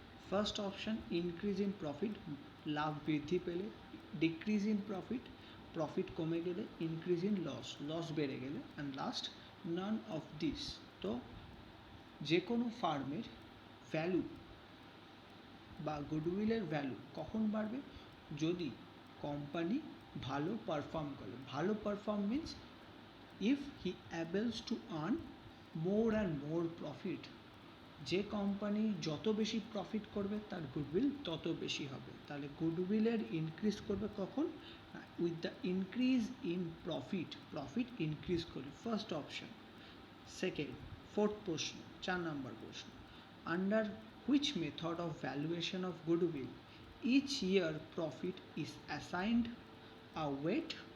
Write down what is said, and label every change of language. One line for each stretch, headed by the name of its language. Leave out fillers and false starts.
English: first option increase in profit,
Bangla: লাভ বৃদ্ধি পেলে;
English: decrease in profit,
Bangla: profit কমে গেলে;
English: increase in loss
Bangla: বেড়ে গেলে;
English: And last none of this.
Bangla: তো যে কোনো ফার্মের ভ্যালু বা গুডউইলের ভ্যালু কখন বাড়বে? যদি কোম্পানি ভালো পারফর্ম করে। ভালো perform means
English: if he ables to earn more and more profit।
Bangla: যে কোম্পানি যত বেশি প্রফিট করবে তার গুডউইল তত বেশি হবে। তাহলে গুডউইলের ইনক্রিজ করবে কখন?
English: with the increase in profit
Bangla: increase করবে। First option.
English: second, প্রশ্ন,
Bangla: 4 নম্বর প্রশ্ন,
English: Under which method of valuation of goodwill each year profit is assigned a weight.